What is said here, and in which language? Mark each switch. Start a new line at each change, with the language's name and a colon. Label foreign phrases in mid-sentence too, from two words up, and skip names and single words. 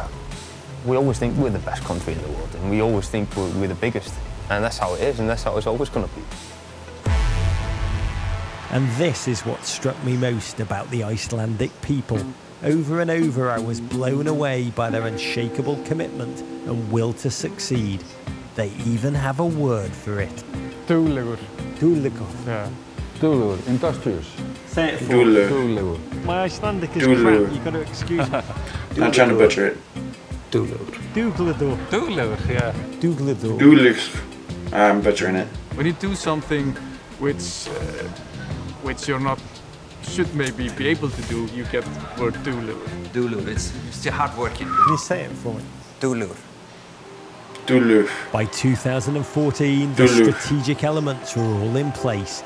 English: We always think we're the best country in the world, and we always think we're the biggest, and that's how it is, and that's how it's always going to be. And this is what struck me most about the Icelandic people. Over and over I was blown away by their unshakable commitment and will to succeed. They even have a word for it. Duglegur. Duglegur. Yeah. Duglegur. Industrious. Say it for Duglegur. My Icelandic is crap, you got to excuse me. Not trying to butcher it. Duglegur. Duglegur. Duglegur, yeah. Duglegur. Duglegur. I'm butchering it. When you do something which you're not should maybe be able to do, you get the word duglegur. Duglegur, it's hard working. Can you say it for me? Duglegur. Duglegur. By 2014, the strategic elements were all in place.